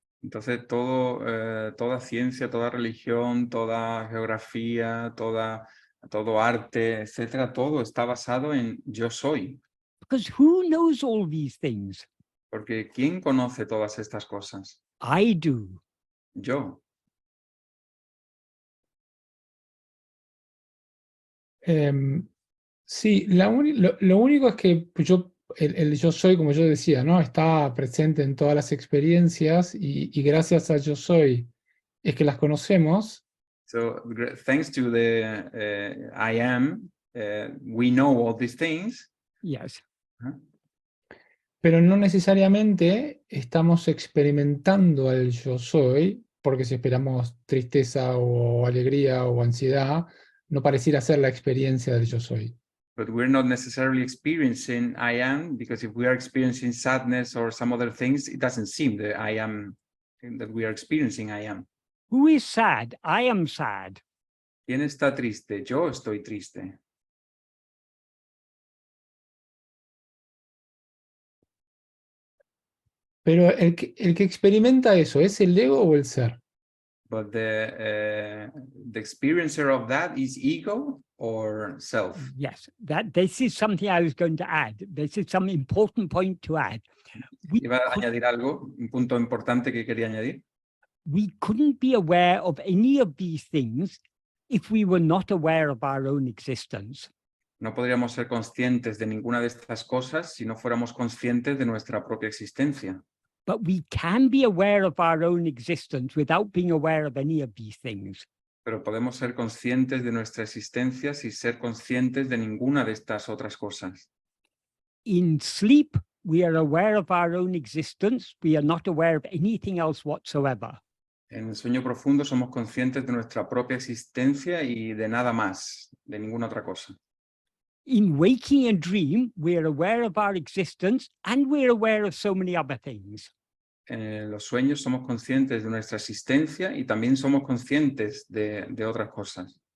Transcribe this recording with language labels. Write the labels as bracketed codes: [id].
[es] Entonces, toda ciencia, toda religión, toda geografía, todo arte, etcétera, todo está basado en yo soy. [en] Because who knows all these things? [es] Porque ¿quién conoce todas estas cosas? [en] I do. [es] Yo. Sí, lo único es que el yo soy, como yo decía, ¿no? Está presente en todas las experiencias y gracias a yo soy es que las conocemos. [en] So, thanks to the I am, we know all these things. Yes. [es] Pero no necesariamente estamos experimentando al yo soy, porque si esperamos tristeza o alegría o ansiedad, no pareciera ser la experiencia del yo soy. [en] But we're not necessarily experiencing I am, because if we are experiencing sadness or some other things, it doesn't seem that I am, that we are experiencing I am. Who is sad? I am sad. [es] ¿Quién está triste? Yo estoy triste. Pero el que experimenta eso, ¿es el ego o el ser? [en] But the experiencer of that is ego or self. Yes, this is something I was going to add. This is some important point to add. [es] Iba a añadir algo, un punto importante que quería añadir. [en] We couldn't be aware of any of these things if we were not aware of our own existence. [es] No podríamos ser conscientes de ninguna de estas cosas si no fuéramos conscientes de nuestra propia existencia. [en] But we can be aware of our own existence without being aware of any of these things. [es] Pero podemos ser conscientes de nuestra existencia sin ser conscientes de ninguna de estas otras cosas. [en] In sleep, we are aware of our own existence. We are not aware of anything else whatsoever. [es] En el sueño profundo somos conscientes de nuestra propia existencia y de nada más, de ninguna otra cosa. [en] In waking and dream, we are aware of our existence and we're aware of so many other things. [es] En los sueños somos conscientes de nuestra existencia y también somos conscientes de otras cosas.